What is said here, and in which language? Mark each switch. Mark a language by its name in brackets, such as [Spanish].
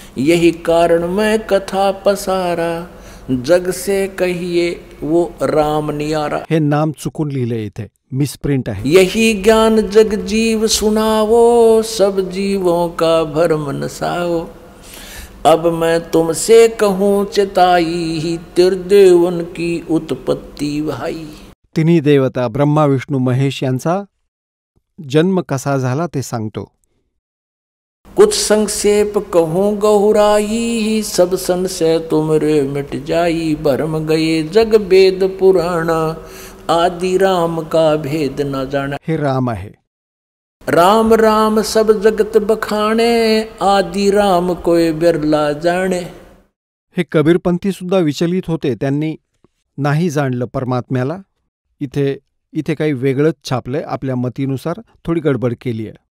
[Hindi] यही कारण मैं कथा पसारा, जग से कहिए वो राम नियारा. [Marathi] हे नाम चुकून लिहिले इथे, मिसप्रिंट आहे. [Hindi] यही ज्ञान जग जीव सुनावो, सब जीवों का भरम नसाओ. अब मैं तुमसे कहूँ चिताई, त्रिदेवन की उत्पत्ति भाई. [Marathi] तिन्ही देवता ब्रह्मा विष्णू महेश यांचा जन्म कसा झाला ते सांगतो. [Hindi] कुछ संक्षेप कहूँ गहुराई, सब संशय तुमरे मिट जाई. भरम गए जग वेद पुराणा, आदि राम का भेद न जाना. [Marathi] हे राम आहे. [Hindi] राम राम सब जगत बखाणे, आदि राम कोई बिरला जाणे. [Marathi] हे कबीरपंथी सुद्धा विचलित होते. त्यांनी नाही जाणलं परमात्म्याला. इथे काही वेगळंच छापलंय. आपल्या मतीनुसार थोडी गडबड केली आहे.